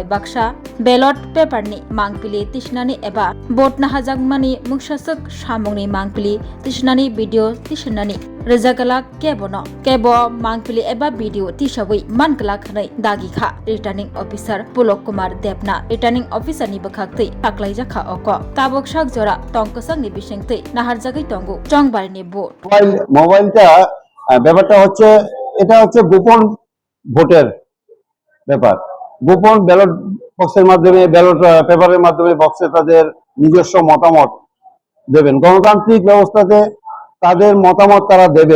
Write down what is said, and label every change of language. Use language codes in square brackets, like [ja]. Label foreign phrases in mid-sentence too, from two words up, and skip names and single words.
[trp] बाक्सा बैलट पेपारनि मांगपिलि तिसनानि एबा बोर्ड नाहाजागमानि मुंसासक सामुंनि मांगपिलि तिसनानि भिडिअ तिसनानि रजागलाक केबो मांगपिलि एबा भिडिअ तिसावै मानगलाक हनै दागिखा [en] returning officer [trp] पुलक कुमार देबना रिटार्निंग ऑफिसरनि बखागतै आक्लायजाखा अक ताबक साक जरा टंकसांनि बिसेंतै नाहारजागै टंगु चंबारिनि बोर्ड [bn] মোবাইলটা ব্যাপারটা হচ্ছে এটা হচ্ছে গোপন ভোটের ব্যাপার। গোপন ব্যালট বক্সের মাধ্যমে ব্যালট পেপারের মাধ্যমে বক্সে তাদের নিজস্ব মতামত দেবেন। গণতান্ত্রিক ব্যবস্থাতে তাদের মতামত তারা দেবেন।